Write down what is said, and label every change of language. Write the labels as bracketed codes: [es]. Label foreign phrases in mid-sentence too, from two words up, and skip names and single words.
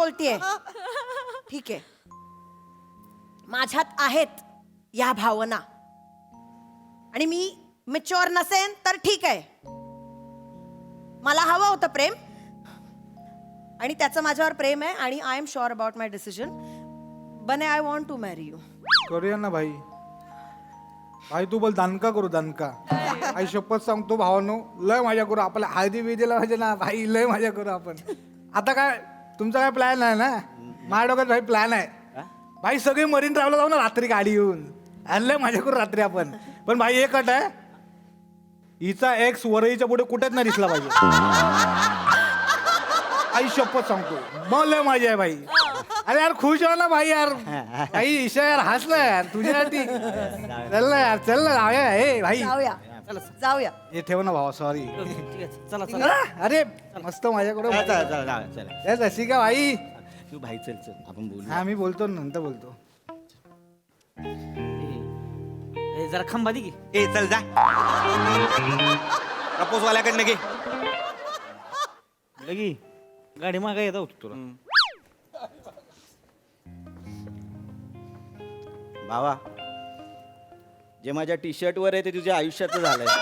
[mr] बोलतीये. ठीक आहे, माझ्यात आहेत या भावना, आणि मी मॅच्युअर नसेन तर ठीक आहे. मला हवं होतं प्रेम, आणि त्याचं माझ्यावर प्रेम आहे, आणि [en] I am sure about my decision. बने, I want to marry you. [mr] करूया ना भाई. भाई तू बोल दणका करू, दणका. आई शपथ सांगतो भावानो, लय मजा करू. आपल्या हळदी बिदीला म्हणजे ना भाई लय मजा करू आपण. आता काय तुमचा काय प्लॅन आहे ना? माझ्या डोक्यात भाई प्लॅन आहे भाई, सगळे मरीन ड्राईव्हला जाऊ ना रात्री गाडी घेऊन, आणि लय मजा करू रात्री आपण. पण भाई एक अट आहे, हिचा एक्स वरईच्या पुढे कुठेच नाही दिसला पाहिजे. आई शपथ सांगतो, मग लय मजा आहे भाई. अरे यार खुश हो ना भाई यार. भाई ईशा यार हसला यार तुझ्यासाठी. चल ना यार, चल ना जाऊया. हे भाई जाऊया जाऊया. हे ठेव ना भावा, सॉरी. ठीक आहे, चला चला. अरे मस्त माझ्या चला, चला, चला, चला. रसिका भाई. तू भाई चल चल, आपण बोलू. हा मी बोलतो, नंतर बोलतो. ए, जरा खंबा दे की. ए चल जा, प्रपोज वाल्याकडनं घे. लगी गाडी मागा येत होतो तुला. भावा, जे माझ्या टी शर्ट वर आहे ते तुझ्या आयुष्याचं झालंय.